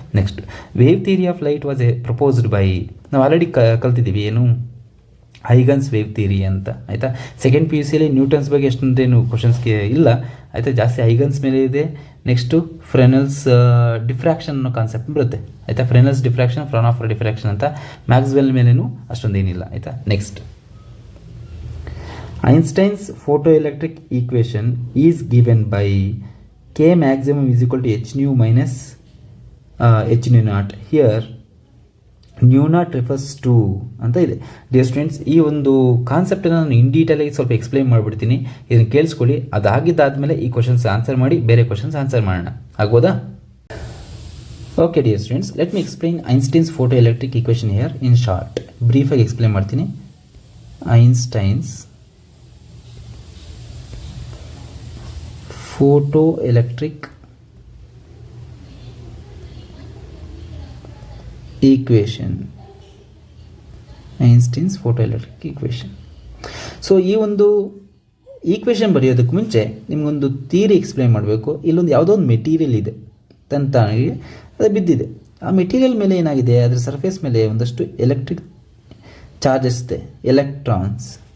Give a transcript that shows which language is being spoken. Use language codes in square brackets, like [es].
[en] next, wave theory of light was proposed by, [kn] ನಾವು already ಕಲ್ತಿದ್ದೀವಿ, ಏನು? ಹೈಗನ್ಸ್ ವೇವ್ ಥಿಯರಿ ಅಂತ. ಆಯಿತಾ? ಸೆಕೆಂಡ್ PUCಯಲ್ಲಿ ನ್ಯೂಟನ್ಸ್ ಬಗ್ಗೆ ಎಷ್ಟೊಂದೇನು ಕ್ವಶನ್ಸ್ಗೆ ಇಲ್ಲ. ಆಯಿತಾ? ಜಾಸ್ತಿ ಹೈಗನ್ಸ್ ಮೇಲೆ ಇದೆ. ನೆಕ್ಸ್ಟು ಫ್ರೆನೆಲ್ಸ್ ಡಿಫ್ರಾಕ್ಷನ್ ಅನ್ನೋ ಕಾನ್ಸೆಪ್ಟ್ ಬರುತ್ತೆ. ಆಯಿತಾ? ಫ್ರೆನೆಲ್ಸ್ ಡಿಫ್ರಾಕ್ಷನ್, ಫ್ರಾನ್ಹಾಫರ್ ಡಿಫ್ರಾಕ್ಷನ್ ಅಂತ. ಮ್ಯಾಕ್ಸ್ವೆಲ್ ಮೇಲೇನು ಅಷ್ಟೊಂದೇನಿಲ್ಲ. ಆಯಿತಾ? [en] Next, Einstein's photoelectric equation is given by K maximum is equal to h nu minus h nu naught. Here nu naught refers to [kn] ಅಂತ ಇದೆ. ಡಿಯರ್ ಸ್ಟೂಡೆಂಟ್ಸ್, ಈ ಒಂದು ಕಾನ್ಸೆಪ್ಟನ್ನು ನಾನು ಇನ್ ಡೀಟೇಲಾಗಿ ಸ್ವಲ್ಪ ಎಕ್ಸ್ಪ್ಲೈನ್ ಮಾಡಿಬಿಡ್ತೀನಿ. ಇದನ್ನು ಕೇಳಿಸ್ಕೊಳ್ಳಿ. ಅದಾಗಿದ್ದಾದಮೇಲೆ ಈ ಕ್ವಶನ್ಸ್ ಆನ್ಸರ್ ಮಾಡಿ ಬೇರೆ ಕ್ವಶನ್ಸ್ ಆನ್ಸರ್ ಮಾಡೋಣ. ಆಗ್ಬೋದಾ? [en] Okay dear students, let me explain Einstein's photoelectric equation here in short. [kn] ಬ್ರೀಫಾಗಿ explain ಮಾಡ್ತೀನಿ. [en] Einstein's photoelectric equation. Einstein's photoelectric equation. [kn] So ಈ ಒಂದು ಈಕ್ವೇಷನ್ ಬರೆಯೋದಕ್ಕೆ ಮುಂಚೆ ನಿಮಗೊಂದು ಥಿಯರಿ ಎಕ್ಸ್ಪ್ಲೈನ್ ಮಾಡಬೇಕು. ಇಲ್ಲೊಂದು ಯಾವುದೋ ಒಂದು ಮೆಟೀರಿಯಲ್ ಇದೆ, ತಂತಾಗಿ ಅದು ಬಿದ್ದಿದೆ. ಆ ಮೆಟೀರಿಯಲ್ ಮೇಲೆ ಏನಾಗಿದೆ? ಅದರ ಸರ್ಫೇಸ್ ಮೇಲೆ ಒಂದಷ್ಟು ಎಲೆಕ್ಟ್ರಿಕ್ ಚಾರ್ಜಸ್ ಇದೆ, ಎಲೆಕ್ಟ್ರಾನ್ಸ್.